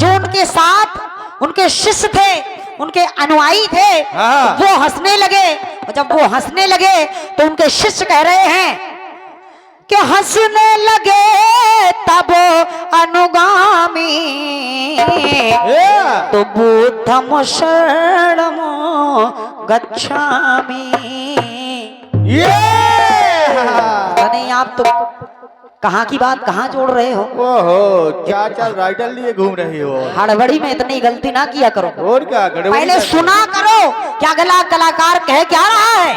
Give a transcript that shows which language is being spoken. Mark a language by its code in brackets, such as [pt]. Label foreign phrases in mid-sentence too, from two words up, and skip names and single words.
[hi] जो उनके साथ उनके शिष्य थे, उनके अनुयायी थे, हाँ। वो हंसने लगे। और जब वो हंसने लगे तो उनके शिष्य कह रहे हैं कि हंसने लगे तब अनुगामी, तो [pi] बुद्धम शरणम गच्छामि। [hi] ये नहीं आप तो कहाँ की बात कहाँ जोड़ रहे हो? ओहो क्या चल राइडर लिए घूम रही हो। हड़बड़ी में इतनी गलती ना किया करो, और क्या गड़बड़ी पहले करते हो? सुना करो क्या अगला कलाकार कह क्या रहा है,